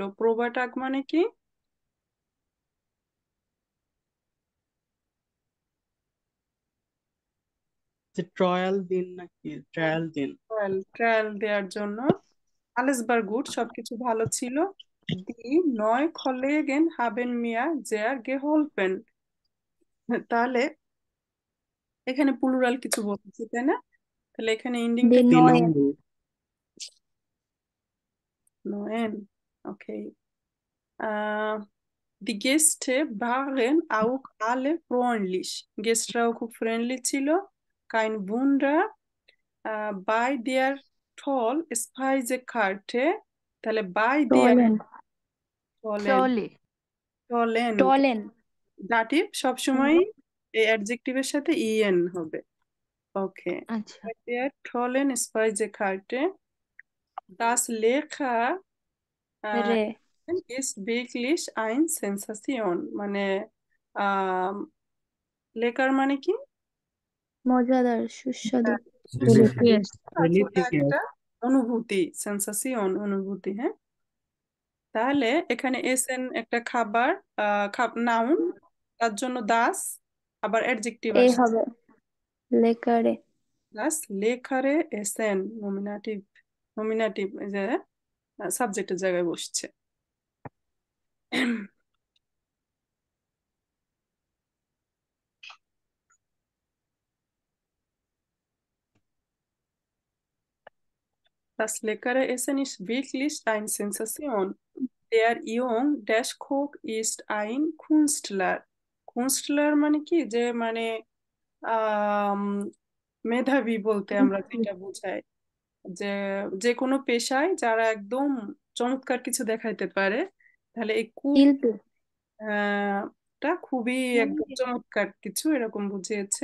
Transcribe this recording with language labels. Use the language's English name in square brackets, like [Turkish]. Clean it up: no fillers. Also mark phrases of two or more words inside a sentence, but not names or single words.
[Bangla] প্রোবাটাক মানে কি? যে ট্রায়াল দিন নাকি ট্রায়াল দিন। ট্রায়াল, ট্রায়াল দেওয়ার জন্য। [German] alles war gut, [Bangla] সবকিছু ভালো ছিল। [German] Die Neukollegen haben mir sehr geholfen। [Bangla] তাহলে এখানে প্লুরাল কিছু বলছে, তাই না? তাহলে এখানে এন্ডিংটা The কি? [German] Neuen, [Bangla] নয়েন, ওকে। [German] Die Gäste waren auch alle freundlich, [Bangla] গেস্টরাও খুব ফ্রেন্ডলি ছিল। [German] kein Wunder, bei der toll Speisekarte, তাহলে by der Tollen, [Bangla] টলেন, Trolley, টলেন [German] Tollen, [Bangla] দাটিভ সবসময় এই অ্যাডজেক্টিভের সাথে ইএন হবে। ওকে, আচ্ছা, [German] by der tollen Speisekarte, das lecker রে, ist wirklich ein Sensation, [Bangla] মানে আহ লেকার মানে কি? মজাদার, সুস্বাদু। ডেলিশিয়াস। [English] Delicious. [Bangla] আছে ওটা ডেলিশিয়াস। একটা অনুভূতি, সেন্সাসিয়ন অনুভূতি, হ্যাঁ। তাহলে এখানে এসেন একটা খাবার, নাউন, তার জন্য দাস, আবার অ্যাডজেক্টিভ এ আসছে, হবে লেকারে, [German] das leckere Essen [Bangla] নমিনাটিভ, নমিনাটিভ যে সাবজেক্টের জায়গায় বসছে। [German] Das leckere Essen ist wirklich eine Sensation. Der Jung Dash Cook ist ein Künstler. [Bangla] কুনস্টলার মানে কি, যে মানে আহ মেধাবী বলতে আমরা যেটা বোঝাই, যে যে কোনো পেশায় যারা একদম চমৎকার কিছু দেখাইতে পারে, তাহলে এই শিল্পী। টা খুবই একদম চমৎকার কিছু এরকম বুঝিয়েছে।